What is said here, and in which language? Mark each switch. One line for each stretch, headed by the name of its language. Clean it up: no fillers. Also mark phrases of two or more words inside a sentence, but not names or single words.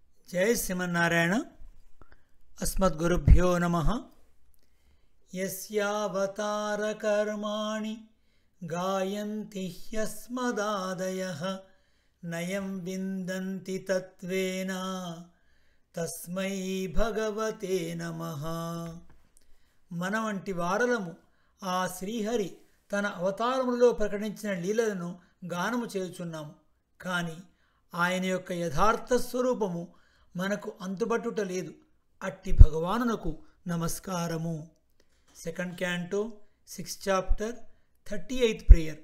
Sanskrit: जय श्रीमन्नारायण। अस्मद्गुरुभ्यो नमः। यस्यावतारकर्माणि गायन्ति ह्यस्मदादयः नयं विन्दन्ति तत्त्वेन तस्मै भगवते नमः।
Telugu: మన వంటి వారలము ఆ శ్రీహరి తన అవతారములలో ప్రకటించిన లీలలను గానము చేయుచున్నాము. కానీ ఆయన యొక్క యథార్థ స్వరూపము మనకు అంతుబట్టుట లేదు. అట్టి భగవానునకు నమస్కారము.
English: second canto 6th chapter 38th prayer.